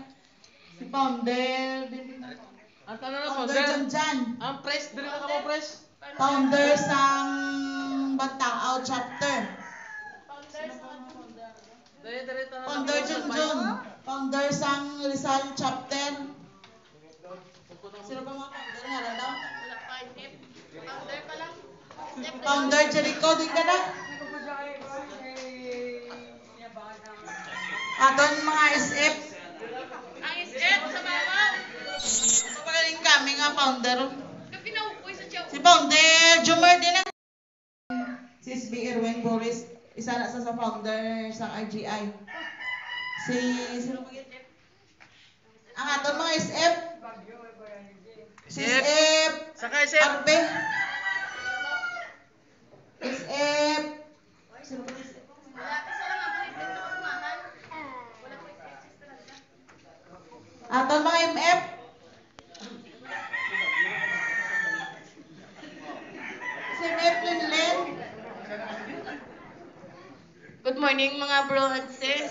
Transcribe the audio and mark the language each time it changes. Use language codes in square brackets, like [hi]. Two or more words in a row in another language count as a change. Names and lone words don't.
[hil] Si Founder Janjan. Ang press, dili na ka mo press. Founder sang Bantaaw chapter. Founder Junjun. Founder sang Rizal chapter. Sino pa mga founder nga daw? Founder pa lang. Founder Jericho, din ka na? Aton mga SF. Ang SF sa bawal. Pagaling kami nga founder. Si Founder Jumer din na. Si SB Erwin Boris, isa na sa founder sa RGI. Sino pa yun? Ang aton mga SF. Si SF. Saka SF. Arbe. SF. Sino pa SF? Aton mga MF. Si MF Linlen. [en] Good morning mga bro and sis.